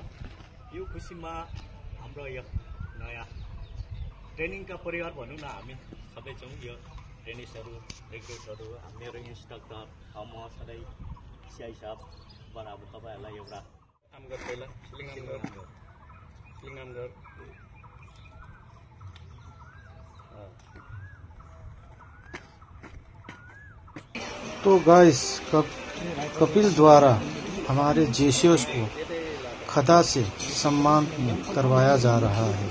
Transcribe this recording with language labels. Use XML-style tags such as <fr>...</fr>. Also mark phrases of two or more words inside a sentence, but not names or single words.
<ne>यो खुसीमा हाम्रो यो नयाँ ट्रेनिङका परिवार भनौँ न, हामी सबै छौँ। यो ट्रेनिसहरू, रिक्रुटहरू, मेरो इन्स्ट्रक्टर, म सधैँ सिआई साहबबाट अब तपाईँहरूलाई एउटा कामगर पहिला सिलिङामगर</ne> <hi>तो गाइस, कपिल द्वारा हमारे जेसीएस को खदा से सम्मान करवाया जा रहा है।</hi>